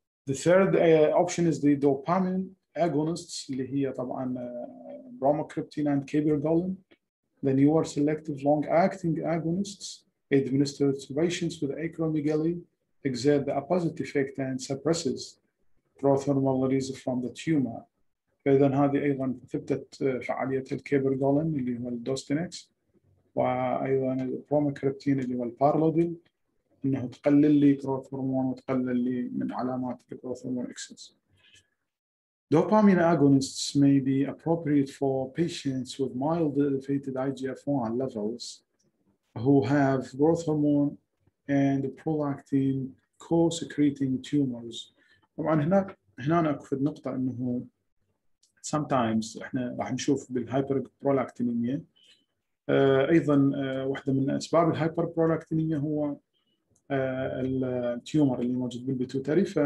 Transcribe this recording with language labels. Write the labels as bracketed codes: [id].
[en] The third option is the dopamine agonists [ar] اللي هي طبعا [en] bromocriptine and cabergoline. The newer selective long-acting agonists administered to patients with acromegaly exert the opposite effect and suppresses growth hormone release from the tumor. [ar] فإذا هذه أيضا ثبتت فعالية الكيبرغولين اللي هو الدوستينكس، وأيضا البروموكريبتين اللي هو البارلوديل، إنه تقلل لي جروث هرمون وتقلل لي من علامات الجروث هرمون excess. [en] Dopamine agonists may be appropriate for patients with mild elevated IGF-1 levels who have growth hormone and prolactin co-secreting tumors. [ar] طبعا هنا أكد نقطة إنه sometimes إحنا راح نشوف بالهايبربرولاكتينيميا أيضا واحدة من أسباب الهايبربرولاكتينيميا هو التيومر اللي موجود بالبيتوتري.